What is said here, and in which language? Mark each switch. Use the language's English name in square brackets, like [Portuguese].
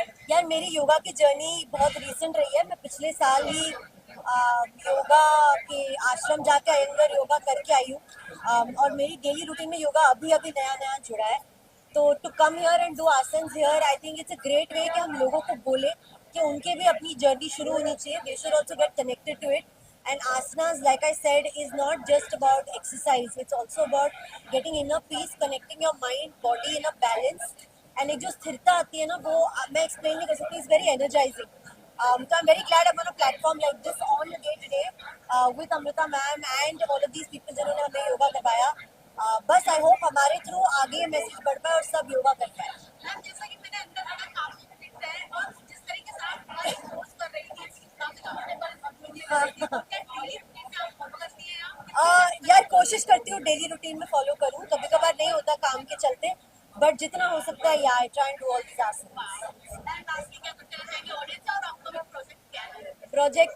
[Hindi] यार मेरी योगा की जर्नी बहुत रीसेंट रही है। मैं पिछले साल ही योगा के आश्रम जाकर अयंगर योगा करके आई हूँ, और मेरी डेली रूटीन में योगा अभी अभी नया नया जुड़ा है। [English] तो to come here and do asan here, I think it's a great way [Hindi] कि हम लोगों को बोले कि उनके भी अपनी जर्नी शुरू होनी चाहिए। [English] They should also get connected to it. And asanas, like I said, is not just about exercise. It's also about getting inner peace, connecting your mind, body in a balance. [Hindi] And एक जो स्थिरता आती है ना, वो मैं explain नहीं कर सकती. [English] It's very energizing. So I'm very glad I'm on a platform like this all day today with Amrita ma'am and all of these people [Hindi] जिन्होंने हमें योगा करवाया. बस [English] I hope [Hindi] हमारे थ्रू आगे मैसेज बढ़ पाए और सब योगा कर पाए. मैम जैसा कि मैंने अंदर बड़ा काफी फिट है और जिस तरीके से आप हमारे पोस्ट कर रही थी काफी कंफर्टेबल यार कोशिश करती हूँ डेली रूटीन में फॉलो करूँ, कभी कभार नहीं होता काम के चलते, बट जितना हो सकता है यार [English] Try to all this project.